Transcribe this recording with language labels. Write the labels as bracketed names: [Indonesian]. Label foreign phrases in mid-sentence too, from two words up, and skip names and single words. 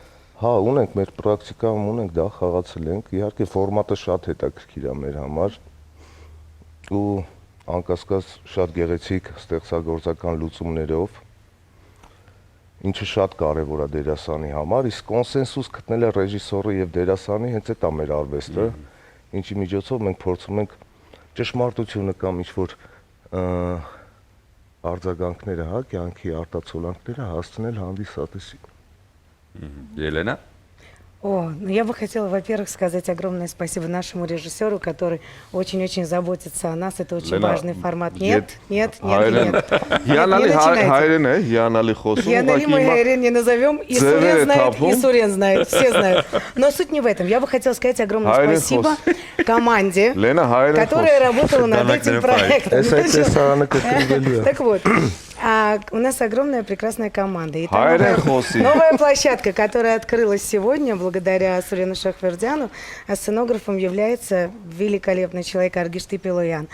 [Armenian] Հա, ունենք մեր պրակտիկայում ունենք դա խաղացել ենք։ Իհարկե ֆորմատը շատ հետաքրքիր է մեր համար ու անկասկած շատ գեղեցիկ ստեղծագործական լուծումներով, ինչը շատ կարևոր է դերասանի համար, իսկ կոնսենսուս գտնելը ռեժիսորի եւ դերասանի հենց այդ է մեր արվեստը, ինչի միջոցով մենք փորձում ենք ճշմարտությունը կամ ինչ-որ արձագանքները, հա, կյանքի արտացոլանքները հասցնել հանդիսատեսին։ Ելենա։ [Russian] О, ну я бы хотела, во-первых, сказать огромное спасибо нашему режиссеру, который очень-очень заботится о нас. Это очень важный формат. Нет. [Armenian] Հիանալի հայրեն է, հիանալի խոսում։ [Russian] Հիանալի мой հայրեն не назовем, и Сурен знает, и Сурен знает, все знают. Но суть не в этом. Я бы хотела сказать огромное спасибо команде, которая работала над этим проектом. Так вот, у нас огромная прекрасная команда. И там новая площадка, которая открылась сегодня, благодаря Сурену Шахвердяну, а сценографом является великолепный человек Аргишты Пилоян.